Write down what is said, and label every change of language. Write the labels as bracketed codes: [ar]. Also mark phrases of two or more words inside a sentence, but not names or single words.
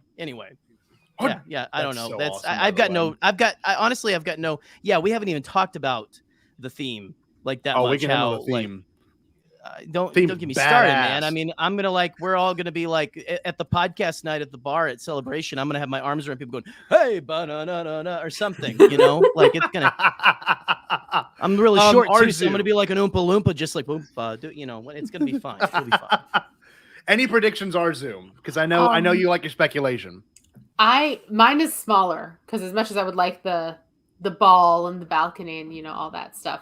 [en] Anyway. Yeah. I don't know. So That's awesome, I've got no. Honestly, I've got no. Yeah, we haven't even talked about the theme like that much. We can handle the theme. Like, don't get me started, man. I mean, I'm gonna we're all gonna be like at the podcast night at the bar at Celebration. I'm gonna have my arms around people going, "Hey, ba-na-na-na-na," or something. You know, like it's gonna. I'm really short too, so I'm gonna be like an Oompa Loompa, just like Oompa. You know, it's gonna be fine. It'll be fine. Any predictions, Arezou? Because I know you like your speculation. Mine is smaller because as much as I would like the ball and the balcony and all that stuff,